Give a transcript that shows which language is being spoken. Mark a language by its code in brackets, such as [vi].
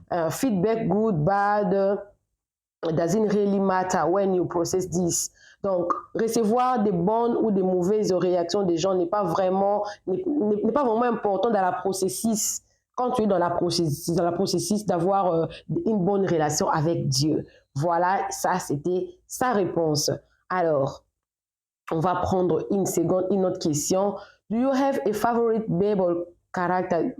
[en] Feedback, good, bad, doesn't really matter when you process this. [fr] Donc, recevoir des bonnes ou des mauvaises réactions des gens n'est pas vraiment important dans la processus, quand tu es dans la processus d'avoir une bonne relation avec Dieu. Voilà, ça c'était sa réponse. Alors, on va prendre une autre question. [en] Do you have a favorite Bible character?